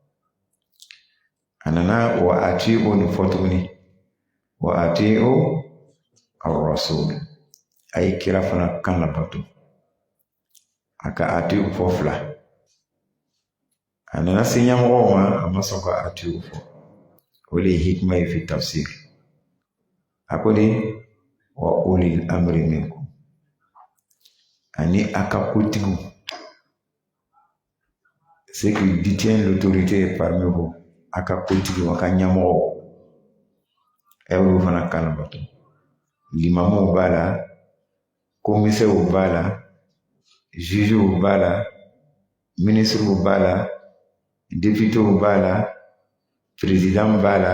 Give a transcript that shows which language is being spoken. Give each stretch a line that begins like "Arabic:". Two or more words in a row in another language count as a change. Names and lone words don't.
Bambara: a nana wa ati'u ni fɔ tuguni
Arabic: وأطيعوا الرسول
Bambara: a ye kira fana kan labato a ka ati'u fɔ fila a nana se ɲɛmɔgɔw ma a ma sɔn ka ati'u fɔ o de ye hikima ye fi tafsir a ko de
Arabic: وأولي الأمر منكم
Bambara: ani a ka kotigiw
French: ceux qui détiennent l'autorité parmi vous
Bambara: a ka kotigiw a ka ɲɛmɔgɔw olu fana kan labato limamuw b'a la commissaires b'a la juges b'a la ministres b'a la députés b'a la président b'a la